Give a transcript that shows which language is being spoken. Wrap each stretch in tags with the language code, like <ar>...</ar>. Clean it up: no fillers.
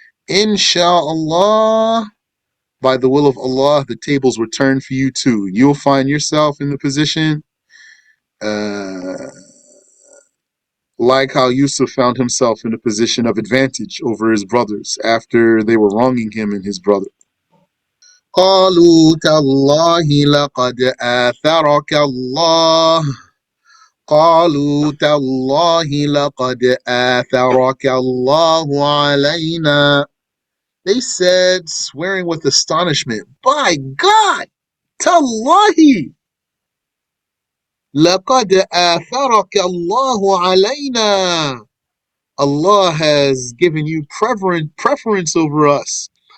<en>Insha'Allah, by the will of Allah, the tables will turn for you too. You'll find yourself in the position like how Yusuf found himself in a position of advantage over his brothers after they were wronging him and his brother.</en> <ar>قالوا تالله لقد آثرك الله قالوا تالله لقد آثرك الله علينا.</ar> <en>They said, swearing with astonishment, by God, tallahi,</en> <ar>لقد آثرك الله علينا.</ar> <en>Allah has given you preference over us.</en>